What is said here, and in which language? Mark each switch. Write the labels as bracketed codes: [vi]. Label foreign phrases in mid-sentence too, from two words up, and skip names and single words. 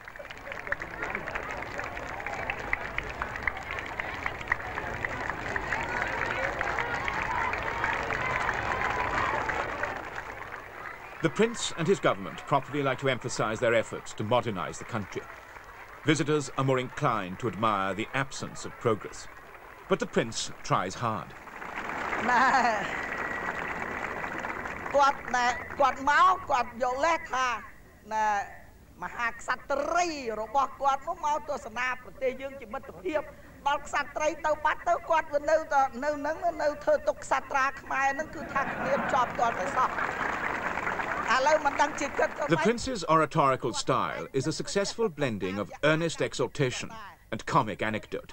[en] The Prince and his government properly like to emphasize their efforts to modernize the country. Visitors are more inclined to admire the absence of progress. But the Prince tries hard. [km] គាត់មកគាត់យកលេសថាមហាក្សត្រីរបស់គាត់មកទស្សនាប្រទេសយើងជាមិត្តភាពដល់ក្សត្រីទៅបាត់ទៅគាត់នៅនឹងធ្វើទុកក្សត្រាខ្មែរនឹងគឺថាគ្មានជាប់គាត់ទៅសោះ [en] The Prince's oratorical style is a successful blending of earnest exhortation and comic anecdote.